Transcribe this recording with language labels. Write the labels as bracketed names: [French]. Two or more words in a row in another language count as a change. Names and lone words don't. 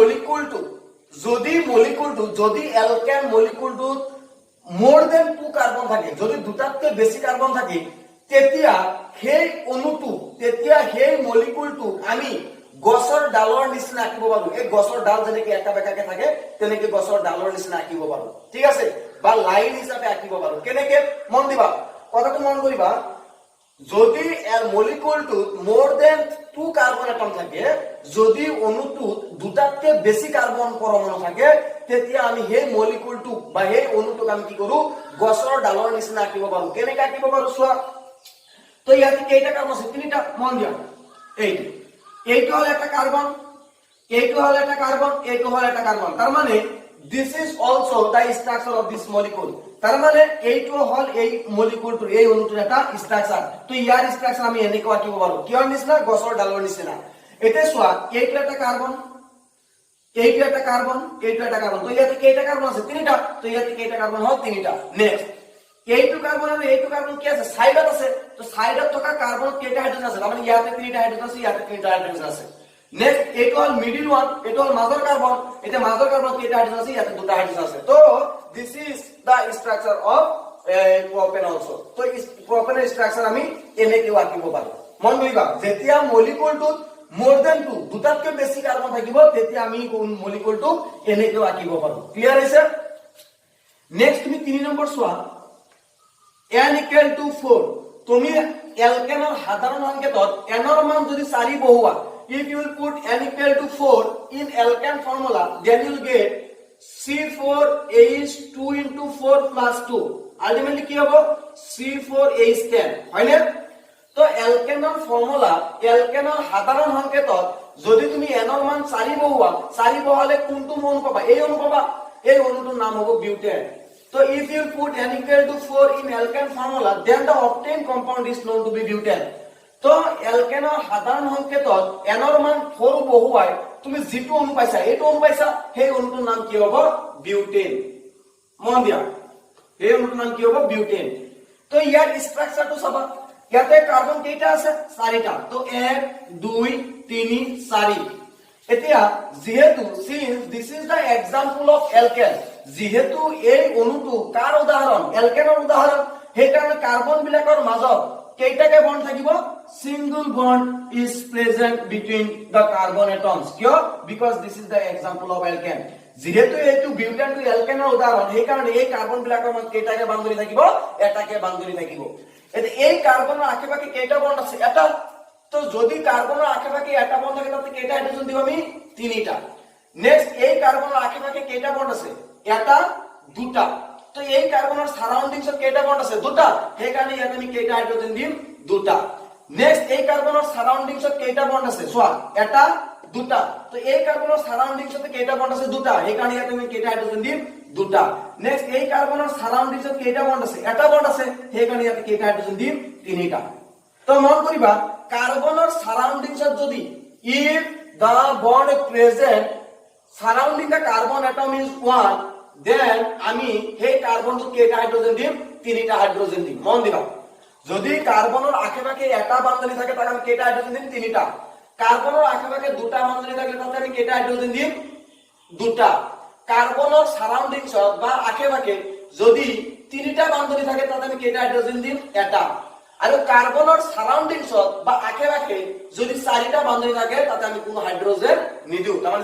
[Assamese] মলিকিউলটো যদি অ্যালকেন মলিকিউলটো [English] more than [Assamese] 2 কার্বন থাকে যদি দুটাতকৈ বেছি কার্বন থাকে তেতিয়া সেই মলিকিউলটো আমি গছৰ ডালৰ নিচিনা আঁকিব পাৰো এই গছৰ ডাল যেনেকৈ এটা বেকাকে থাকে তেনেকৈ গছৰ ডালৰ নিচিনা আঁকিব পাৰো ঠিক আছে বা লাইন হিচাপে আঁকিব পাৰো কেনেকৈ মন দিবা কথাটো মন কৰিবা যদি মলিকিউলটো [English] more than two carbon atom [Assamese] থাকে যদি অণুটোত দুটাতকে বেশি কার্বন পৰমাণু থাকে তেতিয়া আমি সেই মলিকুলটো বা সেই অণুটোক আমি কি কৰো গছৰ ডালৰ নিচিনা আঁকিব পাৰো কেনেকৈ আঁকিব পাৰো চোৱা তো ইয়াতে কেইটা কাৰ্বন আছে তিনিটা মন দিয়া এইটো হল একটা কার্বন এইটো হল একটা কার্বন এইটো হল একটা কার্বন তার মানে [English] this is also the structure of this molecule [Assamese] তার মানে এইটো হল এই মলিকুলটোৰ এই অণুটোৰ এটা স্ট্ৰাকচাৰ তো ইয়াৰ স্ট্ৰাকচাৰ আমি এনেকৈ আঁকিব পাৰো কিহৰ নিচিনা গছৰ ডালৰ নিচিনা এতিয়া চোৱা এইটো এটা কাৰ্বন এইটো এটা কাৰ্বন এইটো এটা কাৰ্বন তো ইয়াতে কেইটা কাৰ্বন আছে তিনিটা তো ইয়াতে কেইটা কাৰ্বন হল তিনিটা নেক্সট এইটো কাৰ্বন আৰু এইটো কাৰ্বন কি আছে সাইডত আছে তো সাইডত থকা কাৰ্বন কেইটা হাইড্ৰোজেন আছে মানে ইয়াতে তিনিটা হাইড্ৰোজেন আছে ইয়াতে তিনিটা হাইড্ৰোজেন আছে নেক্সট এইটো হল [English] middle one [Assamese] এইটো হল মাজৰ কাৰ্বন এটা মাজৰ কাৰ্বন কেইটা হাইড্ৰোজেন আছে ইয়াতে দুটা হাইড্ৰোজেন আছে তো দিস [English] is the structure of propane also [Assamese] তো প্ৰপেনৰ স্ট্ৰাকচাৰ আমি এনেকৈ আঁকিব পাৰো মন কৰিবা যেতিয়া মলিকুলটোত [English] more than 2 [Assamese] দুটাতকৈ বেছি কাৰ্বন থাকিব তেতিয়া আমি মলিকুলটো এনেকৈ আঁকিব পাৰো ক্লিয়াৰ হৈছে নেক্সট তুমি 3 নম্বৰ চোৱা [English] n equal to 4 [Assamese] তুমি এলকেনৰ সাধাৰণ সংকেতত n ৰ মান যদি 4 বহুৱা [English] if you will put n equal to 4 in alkane formula then you will get C4H2 into 4 plus 2 ultimately [Assamese] কি হ'ব C4H10 হয়নে তো এলকেনৰ ফৰ্মুলা এলকেনৰ সাধাৰণ সংকেতত যদি তুমি n ৰ মান 4 বহুৱা 4 বহালে কোনটো মন পাবা এই অনুটোৰ নাম হ'ব বিউটেন [English] so if you put n equal to 4 in alkane formula then the obtained compound is known to be butane [Assamese] তো এলকেনৰ সাধাৰণ সংকেতত n ৰ মান 4 বহুৱাই তুমি যেটো অনু পাইছা এইটো অনু পাইছা সেই অনুটোৰ নাম কি হ'ব বিউটেন মন দিয়া এই অনুটোৰ নাম কি হ'ব বিউটেন তো ইয়াৰ স্ট্ৰাকচাৰটো চাবা ইয়াতে কাৰ্বন কেইটা আছে 4টা তো 1 2 3 4 এতিয়া যেহেতু [English] since this is the example of alkane [Assamese] যেহেতু এই অনুটো কাৰ উদাহৰণ এলকেনৰ উদাহৰণ সেই কাৰণে কাৰ্বন বিলাকৰ মাজত কেইটাকে বন্ড থাকিব [English] single bond is present between the carbon atoms [Assamese] কিয় [English] because this is the example of alkane [Assamese] যেহেতু এইটো বিউটেন টু এলকেনৰ উদাহৰণ সেই কাৰণে এই কাৰ্বন বিলাকৰ মাজত কেইটাকে বান্ধৰি থাকিব এটাকে বান্ধৰি থাকিব এতিয়া এই কাৰ্বনৰ আশেপাশে কেইটা বন্ড আছে এটা তো যদি কাৰ্বনৰ আশেপাশে এটা বন্ড থাকে তাতে কেইটা হাইড্ৰোজেন দিব আমি তিনিটা নেক্সট এই কাৰ্বনৰ আশেপাশে কেইটা বন্ড আছে এটা দুটা তো এই কাৰ্বনৰ সাৰাউন্ডিংছত কেইটা বন্ড আছে দুটা সেই কাৰণে ইয়াত আমি কেইটা হাইড্ৰোজেন দিম দুটা নেক্সট এই কাৰ্বনৰ সাৰাউন্ডিংছত কেইটা বন্ড আছে চোৱা এটা দুটা তো এই কাৰ্বনৰ সাৰাউন্ডিংছত কেইটা বন্ড আছে দুটা সেই কাৰণে ইয়াত আমি কেইটা হাইড্ৰোজেন দিম দুটা নেক্সট এই কাৰ্বনৰ সাৰাউন্ডিংছত কেইটা বন্ড আছে এটা বন্ড আছে সেই কাৰণে ইয়াত কেইটা হাইড্ৰোজেন দিম তিনিটা তো মন কৰিবা কাৰ্বনৰ সাৰাউন্ডিংছত যদি [English] if the bond present surrounding the carbon atom is 1 then [Assamese] আমি সেই কাৰ্বনটো কেইটা হাইড্ৰোজেন দিম তিনিটা হাইড্ৰোজেন দিম মন দিবা যদি কাৰ্বনৰ আশেপাশে এটা বান্ধনি থাকে তাক আমি কেইটা হাইড্ৰোজেন দিম তিনিটা কাৰ্বনৰ আশেপাশে দুটা বান্ধনি থাকে তাতে আমি কেইটা হাইড্ৰোজেন দিম দুটা কাৰ্বনৰ সাৰাউন্ডিংছত বা আশেপাশে যদি তিনিটা বান্ধনি থাকে তাতে আমি কেইটা হাইড্ৰোজেন দিম এটা আৰু কাৰ্বনৰ সাৰাউন্ডিংছত বা আশেপাশে যদি 4টা বান্ধনি থাকে তাতে আমি কোনো হাইড্ৰোজেন নিদিও তাৰমানে